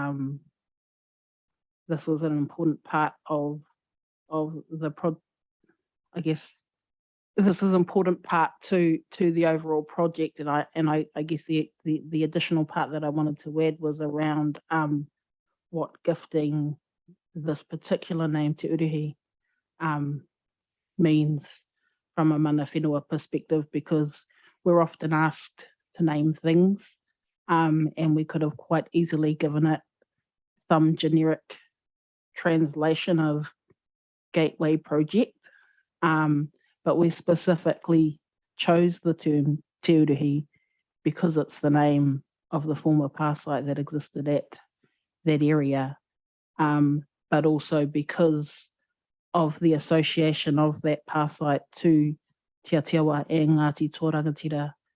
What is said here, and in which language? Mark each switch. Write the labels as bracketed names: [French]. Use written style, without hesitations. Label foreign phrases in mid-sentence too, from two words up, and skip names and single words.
[English] this was an important part of the I guess this is an important part to the overall project, and I guess the additional part that I wanted to add was around what gifting this particular name Te Uruhi means from a [Māori] mana whenua [English] perspective, because we're often asked to name things, and we could have quite easily given it some generic translation of gateway project, but we specifically chose the term Te Uruhi because it's the name of the former power site that existed at that area, but also because of the association of that pā site to Te Atiawa e Ngāti Tōrangatira,